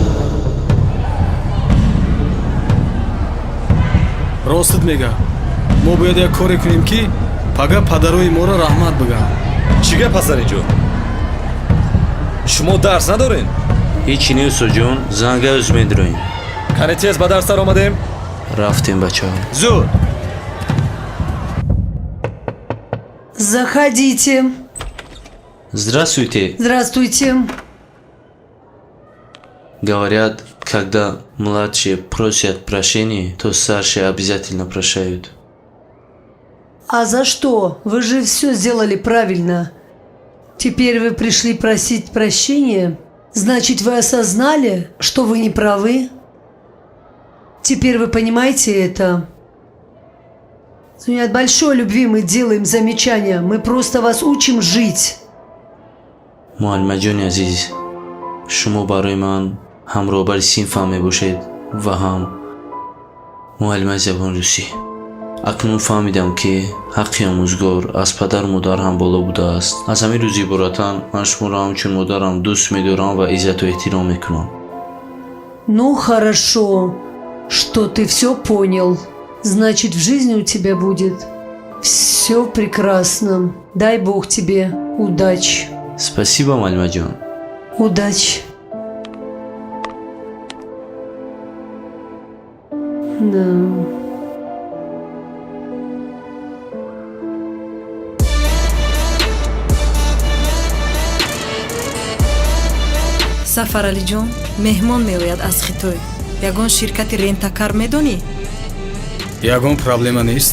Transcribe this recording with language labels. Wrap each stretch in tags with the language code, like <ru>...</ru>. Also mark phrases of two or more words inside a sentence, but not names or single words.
<tg>ростит мега мо бояд як коре кунем ки пага падарои моро раҳмат бигӯянд. чӣ гап ҳаст дар инҷо? шумо дарс надорен? ҳечи не усоҷон, занга юз медироем. кане тез ба дарс даромадем? рафтем бачаҳо. зуд.</tg> <ru>Заходите. Здравствуйте. Здравствуйте. Говорят, когда младшие просят прощения, то старшие обязательно прощают. А за что? Вы же все сделали правильно. Теперь вы пришли просить прощения? Значит, вы осознали, что вы не правы? Теперь вы понимаете это? От большой любви мы делаем замечания. Мы просто вас учим жить.</ru> <tg>муаллимаҷони азиз, шумо барои ман ҳам роҳбари синфам мебошед ва ҳам муаллимаи забони русӣ. акнун фаҳмидам ки ҳаққи омӯзгор аз падару модар ҳам боло будааст. аз ҳамин рӯз иборатан ман шуморо ҳамчун модарам дӯст медорам ва иззату эҳтиром мекунам.</tg> <ru>Ну хорошо, что ты все понял. Значит, в жизни у тебя будет все прекрасно. Дай Бог тебе удачи. Спасибо, муаллимаҷон. Удачи. Да.</ru> <tg>Сафаралиҷон, меҳмон меояд аз Хитой. Ягон ширкати рентакар медонӣ? ягон проблема нест.</tg>